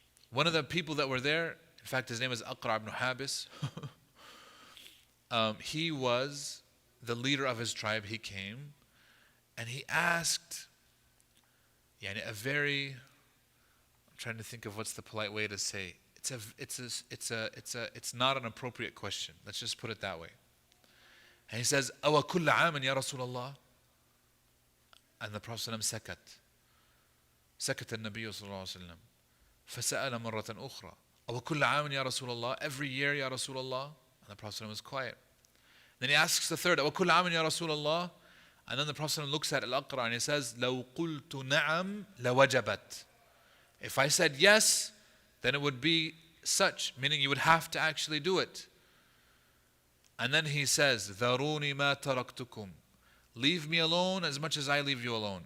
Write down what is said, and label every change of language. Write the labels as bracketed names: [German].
[English] One of the people that were there, in fact his name is Aqra ibn Habis, he was the leader of his tribe. He came and he asked a very, I'm trying to think of what's the polite way to say, it's not an appropriate question. Let's just put it that way. And he says, [Arabic] أَوَ كُلَّ عَامٍ يَا رَسُولَ اللَّهِ. [English] And the Prophet [Arabic] سكت. سكت النبي صلى الله عليه وسلم فسأل مرة أخرى أو كل عام يا رسول الله, [English] every year [Arabic] يا رسول الله. [English] And the Prophet was quiet. Then he asks the third, [Arabic] أو كل عام يا رسول الله. [English] And then the Prophet looks at Al-Aqra and he says, [Arabic] لو قلت نعم لوجبت. [English] If I said yes, then it would be such, meaning you would have to actually do it. And then he says, [Arabic] ذروني ما تركتكم. [English] Leave me alone as much as I leave you alone.